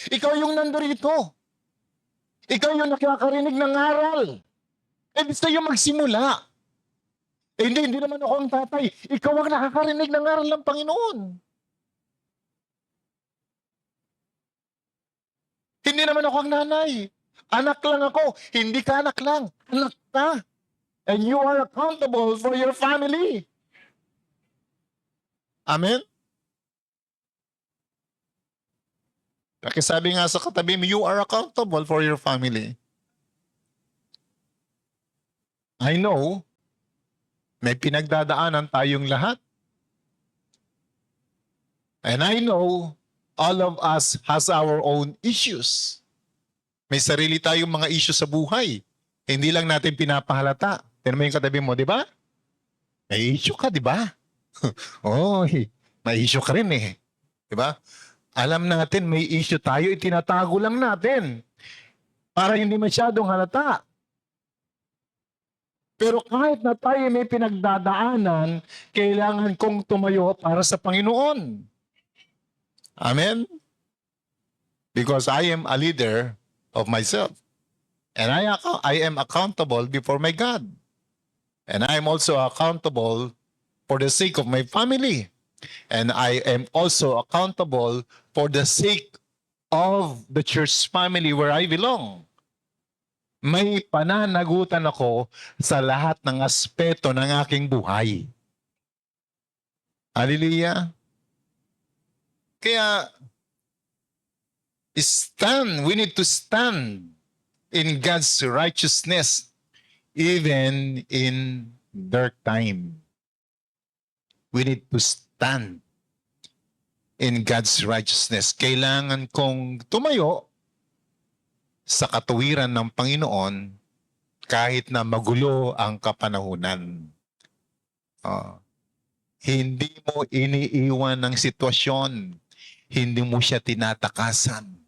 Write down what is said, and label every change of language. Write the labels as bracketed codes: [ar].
[tl] Ikaw yung nandito. Ikaw yung nakakarinig ng aral. Eh, gusto yung magsimula. Eh, hindi naman ako ang tatay. Ikaw ang nakakarinig ng aral ng Panginoon. Hindi naman ako ang nanay. Anak lang ako. Hindi ka anak lang. Anak ka. [en] And you are accountable for your family. Amen? [tl] Sabi nga sa katabi mo, [en] you are accountable for your family. I know, [tl] may pinagdadaanan tayong lahat. [en] And I know, all of us has our own issues. [tl] May sarili tayong mga issues sa buhay. Hindi lang natin pinapahalata. Tignan mo yung katabi mo, di ba? May issue ka, di ba? Oy, may issue ka rin eh. Di ba? Alam natin may issue tayo, itinatago lang natin para hindi masyadong halata. Pero kahit na tayo may pinagdadaanan, kailangan kong tumayo para sa Panginoon. Amen? [en] Because I am a leader of myself. And I am accountable before my God. And I am also accountable for the sake of my family. And I am also accountable for the sake of the church family where I belong. [tl] May pananagutan ako sa lahat ng aspeto ng aking buhay. Hallelujah. [en] Kaya, we need to stand in God's righteousness even in dark time. We need to stand in God's righteousness. [tl] Kailangan kong tumayo sa katuwiran ng Panginoon kahit na magulo ang kapanahunan. Hindi mo iniiwan ng sitwasyon. Hindi mo siya tinatakasan.